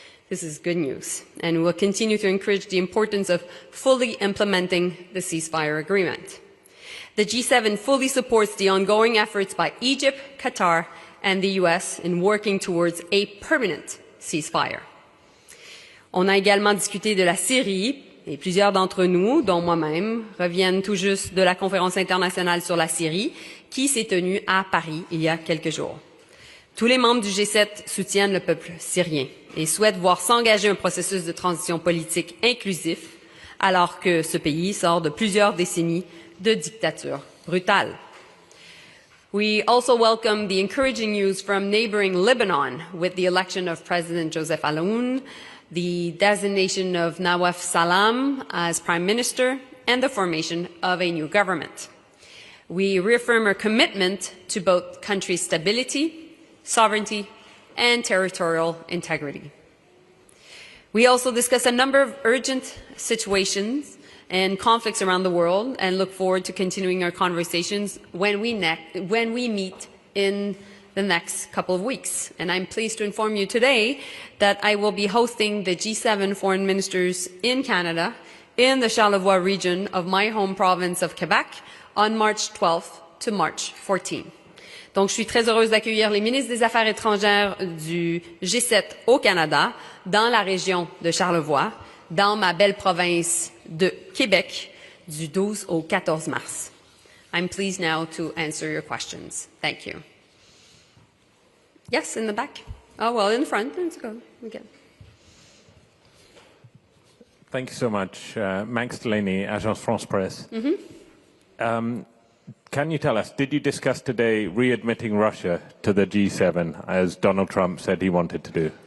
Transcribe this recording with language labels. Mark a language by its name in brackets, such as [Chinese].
[English] This is good news, and we will continue to encourage the importance of fully implementing the ceasefire agreement. The G7 fully supports the ongoing efforts by Egypt, Qatar, and the US in working towards a permanent ceasefire. [French] On a également discuté de la Syrie, et plusieurs d'entre nous, dont moi-même, reviennent tout juste de la conférence internationale sur la Syrie, qui s'est tenue à Paris il y a quelques jours. Tous les membres du G7 soutiennent le peuple syrien et souhaitent voir s'engager un processus de transition politique inclusif, alors que ce pays sort de plusieurs décennies de dictature brutale. [English] We also welcome the encouraging news from neighboring Lebanon with the election of President Joseph Aoun, the designation of Nawaf Salam as Prime Minister, and the formation of a new government. We reaffirm our commitment to both country stability, sovereignty, and territorial integrity. We also discuss a number of urgent situations and conflicts around the world, and look forward to continuing our conversations when we meet in the next couple of weeks. And I'm pleased to inform you today that I will be hosting the G7 foreign ministers in Canada, in the Charlevoix region of my home province of Quebec, on March 12th to March 14th. [French] Donc, je suis très heureuse d'accueillir les ministres des Affaires étrangères du G7 au Canada, dans la région de Charlevoix, dans ma belle province de Québec, du 12 au 14 mars. [English] I'm pleased now to answer your questions. Thank you. Yes, in the back. Oh, well, in the front. Let's go. Okay. Thank you so much. Max Delaney, Agence France Presse. Can you tell us, did you discuss today readmitting Russia to the G7, as Donald Trump said he wanted to do?